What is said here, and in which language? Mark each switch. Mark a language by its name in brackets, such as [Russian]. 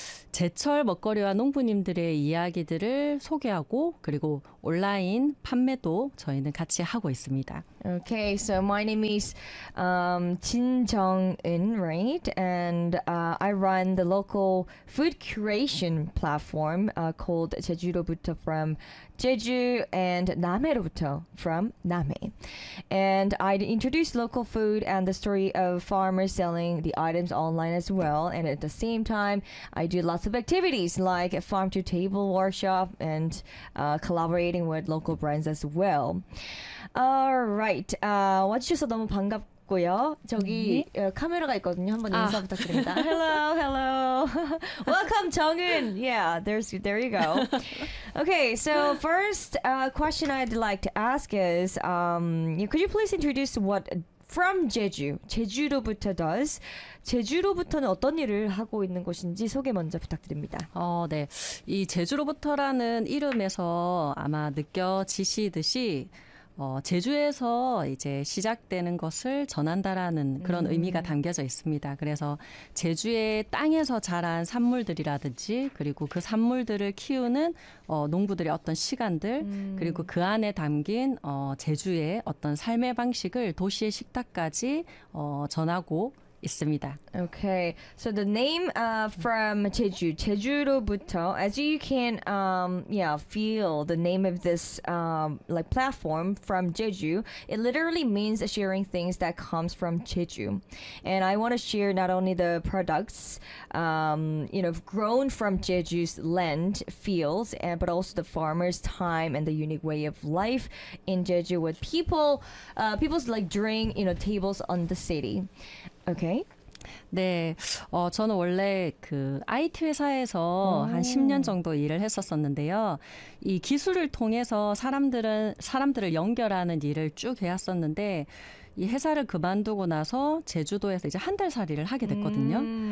[Korean] 제철 먹거리와 농부님들의 이야기들을 소개하고 그리고 온라인 판매도 저희는 같이 하고 있습니다. [English] Okay, so my name is Jin Jung-in, right? And I run the local food curation platform called Jejuroboto from Jeju and Namero-buto from Namae. And I introduce local food and the story of farmers selling the items online as well. And at the same time, I do lots of activities like a farm-to-table workshop and collaborating with local brands as well. All right. [Korean] 와주셔서 너무 반갑고요. 저기 카메라가 있거든요. 한번 인사 부탁드립니다. [English] Hello, hello. Welcome, 정은. Yeah, there you go. Okay, so first question I'd like to ask is, could you please introduce what from Jeju, 제주로부터 does, [Korean] 제주로부터는 어떤 일을 하고 있는 곳인지 소개 먼저 부탁드립니다. 네. 이 제주로부터라는 이름에서 아마 느껴지시듯이 제주에서 이제 시작되는 것을 전한다라는 그런 의미가 담겨져 있습니다. 그래서 제주의 땅에서 자란 산물들이라든지 그리고 그 산물들을 키우는 농부들의 어떤 시간들 그리고 그 안에 담긴 제주의 어떤 삶의 방식을 도시의 식탁까지 전하고 있습니다. [English] Okay, so the name from Jeju, Jeju로부터, as you can feel the name of this like platform from Jeju, it literally means sharing things that comes from Jeju. And I want to share not only the products, grown from Jeju's land, fields, but also the farmers' time and the unique way of life in Jeju with people, people's like drink, you know, tables on the city. Okay. [Korean] 네. 저는 원래 그 IT 회사에서 한 10년 정도 일을 했었었는데요. 이 기술을 통해서 사람들을 연결하는 일을 쭉 해왔었는데 이 회사를 그만두고 나서 제주도에서 이제 한 달 살이를 하게 됐거든요.